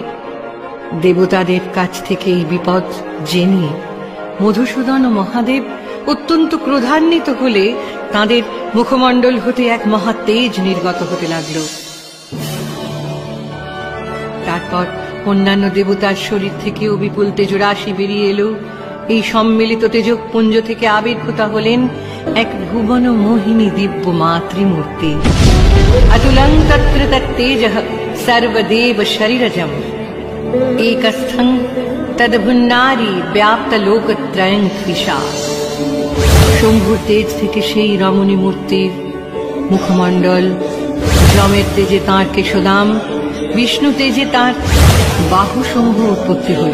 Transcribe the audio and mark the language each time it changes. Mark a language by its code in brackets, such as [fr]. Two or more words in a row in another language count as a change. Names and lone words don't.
[bn] দেবতাদের কাছ থেকে এই বিপদ জেনে মধুসূদন ও মহাদেব অত্যন্ত ক্রোধান্বিত হলে তাঁদের মুখমণ্ডল হতে এক মহা তেজ নির্গত হতে লাগল। তারপর অন্যান্য দেবতার শরীর থেকেও বিপুল তেজরাশি বেরিয়ে এলো। এই সম্মিলিত তেজপুঞ্জ থেকে আবির্ভূতা হলেন এক ভুবন মোহিনী দিব্য মাতৃমূর্তি। [sa] अतुलं तत्र तत्तेजः सर्वदेव शरीरजम् एकस्थं तद्भुन्नारी व्याप्तलोकत्रयं त्विषा। [bn] শম্ভুর তেজ থেকে সেই রমণী মূর্তির মুখমণ্ডল, যমের তেজে তাঁর কেশদাম, বিষ্ণু তেজে তাঁর বাহুসমূহ উৎপত্তি হল।